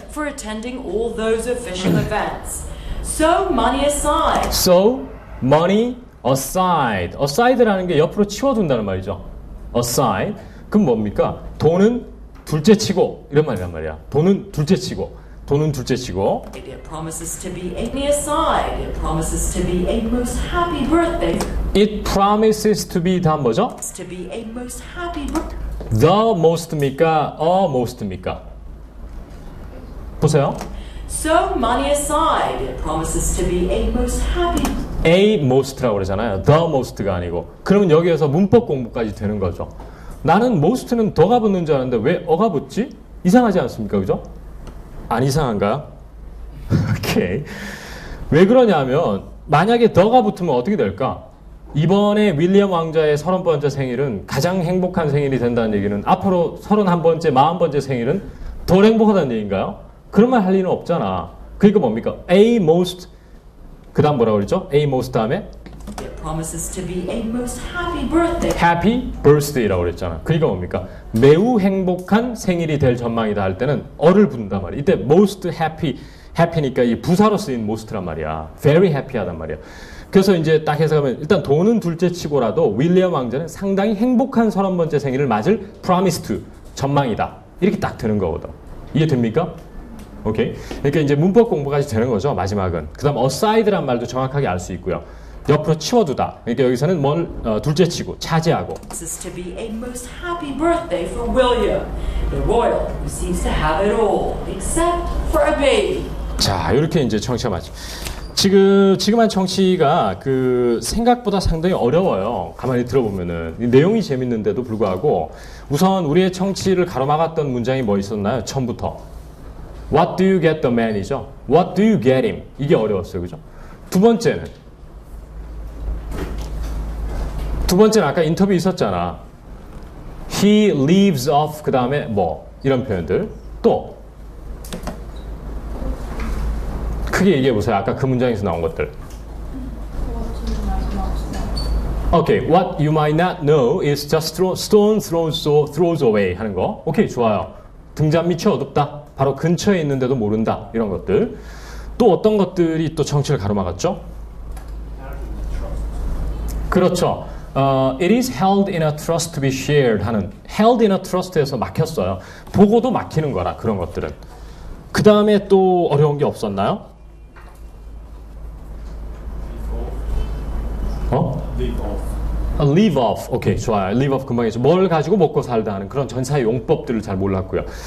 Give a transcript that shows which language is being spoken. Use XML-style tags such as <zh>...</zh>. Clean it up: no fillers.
<en>For attending all those official events. So, money aside. So, money aside.</en> <ko>aside라는 게 옆으로 치워둔다는 말이죠. aside. 그럼 뭡니까? 돈은 둘째치고 이런 말이란 말이야. 돈은 둘째치고.</ko> <en>It promises to be a aside. It promises to be a most happy birthday. It promises to be</en> <ko>다음 뭐죠?</ko> <en>To be a most happy birthday.</en> <ko>The most입니까? A most입니까? 보세요.</ko> <en>So, money aside. It promises to be a most happy.</en> <ko>A most라고 그러잖아요. The most가 아니고. 그러면 여기에서 문법 공부까지 되는 거죠. 나는 most는 더가 붙는 줄 알았는데 왜 어가 붙지? 이상하지 않습니까? 그죠? 안 이상한가요? 오케이. 왜 그러냐면 만약에 더가 붙으면 어떻게 될까? 이번에 윌리엄 왕자의 30번째 생일은 가장 행복한 생일이 된다는 얘기는 앞으로 31번째, 40번째 생일은 더 행복하다는 얘기인가요? 그런 말 할 리는 없잖아. 그러니까 뭡니까? A most 그 다음 뭐라고 그랬죠? A most 다음에</ko> <en>It promises to be a most happy birthday.</en> <ko>Happy birthday라고 그랬잖아. 그러니까 뭡니까? 매우 행복한 생일이 될 전망이다 할 때는 어를 붙는단 말이야. 이때</ko> <en>most happy</en> <ko>happy니까 이 부사로 쓰인 most란 말이야.</ko> <en>very happy</en> <ko>하단 말이야. 그래서 이제 딱 해석하면 일단 돈은 둘째 치고라도 윌리엄 왕자는 상당히 행복한 30번째 생일을 맞을 promised, 전망이다. 이렇게 딱 되는 거거든. 이해됩니까? 오케이. 그러니까 이제 문법 공부까지 되는 거죠. 마지막은. 그 다음 aside란 말도 정확하게 알 수 있고요. 옆으로 치워두다. 그러니까 여기서는 뭘 둘째 치고 차지하고.</ko> <en>This is to be a most happy birthday for William, the royal who seems to have it all, except for a baby.</en> <ko>자, 이렇게 이제 청취가 맞죠. 지금 한 청취가 그 생각보다 상당히 어려워요. 가만히 들어보면은 내용이 재밌는데도 불구하고 우선 우리의 청취를 가로막았던 문장이 뭐 있었나요? 처음부터</ko> <en>What do you get the man이죠. What do you get him?</en> <ko>이게 어려웠어요, 그죠? 두 번째는 아까 인터뷰 있었잖아.</ko> <en>He leaves off</en> <ko>그 다음에 뭐 이런 표현들 또 크게 얘기해 보세요. 아까 그 문장에서 나온 것들.</ko> <en>Okay, what you might not know is just stone throws away</en> <ko>하는 거. 오케이, 좋아요. 등잔 밑이 어둡다. 바로 근처에 있는데도 모른다. 이런 것들. 또 어떤 것들이 또 청취를 가로막았죠? 그렇죠.</ko> <en>It is held in a trust to be shared 하는 held in a trust에서 막혔어요.</en> <ko>보고도 막히는 거라 그런 것들은. 그 다음에 또 어려운 게 없었나요?</ko> <en>Live off.</en> <ko>오케이, 좋아요. Live off 금방 했죠. 뭘 가지고 먹고 살다 하는 그런 전사의 용법들을 잘 몰랐고요.</ko>